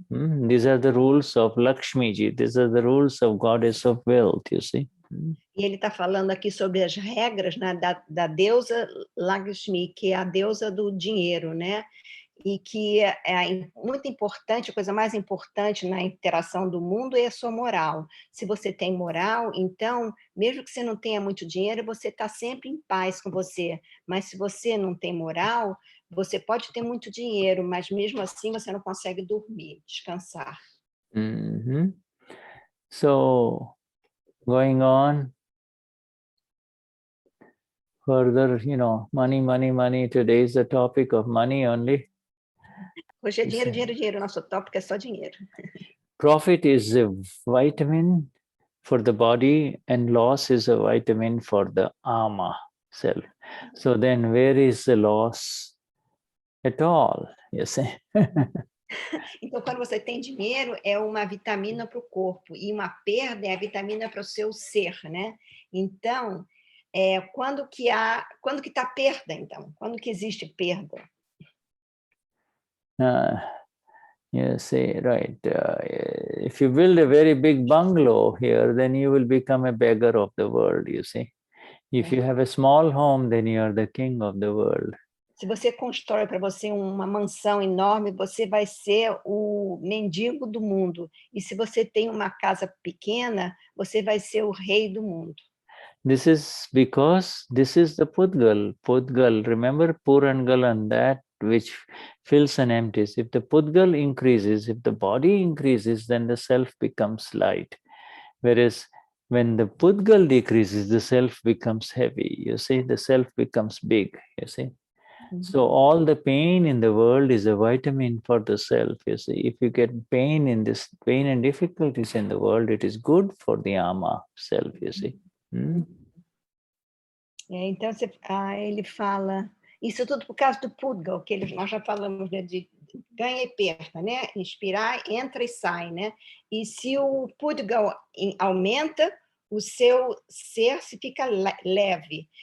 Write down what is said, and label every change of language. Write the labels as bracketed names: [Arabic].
[English] These are the rules of Lakshmi ji. These are the rules of goddess of wealth, you see. [Portuguese] E ele está falando aqui sobre as regras, né, da deusa Lakshmi, que é a deusa do dinheiro, né? E que é muito importante, a coisa mais importante na interação do mundo é a sua moral. Se você tem moral, então, mesmo que você não tenha muito dinheiro, você está sempre em paz com você. Mas se você não tem moral, você pode ter muito dinheiro, mas mesmo assim você não consegue dormir, descansar. [English] So, going on further, you know, money. Today is the topic of money only. [Portuguese] Hoje é dinheiro. Nosso tópico é só dinheiro. [English] Profit is a vitamin for the body and loss is a vitamin for the ama self. So then where is the loss at all, you see? [Portuguese] Então, quando você tem dinheiro, é uma vitamina para o corpo, e uma perda é a vitamina para o seu ser, né? Então, quando que está perda, então? Quando que existe perda? [English] You see, right. If you build a very big bungalow here, then you will become a beggar of the world, you see. If you have a small home, then you are the king of the world. [Portuguese] Se você constrói para você uma mansão enorme, você vai ser o mendigo do mundo. E se você tem uma casa pequena, você vai ser o rei do mundo. [English] This is because this is the Pudgal. Pudgal, remember Purangalan, that which fills and empties. If the Pudgal increases, if the body increases, then the self becomes light. Whereas when the Pudgal decreases, the self becomes heavy. You see, the self becomes big, you see. So all the pain in the world is a vitamin for the self, you see. If you get pain and difficulties in the world, it is good for the ama self, you see. [Portuguese] Então, ele fala... Isso tudo por causa do Pudgal, que nós já falamos, né, de ganha e perda, né? Inspirar, entra e sai, né? E se o Pudgal aumenta, o seu ser se fica leve.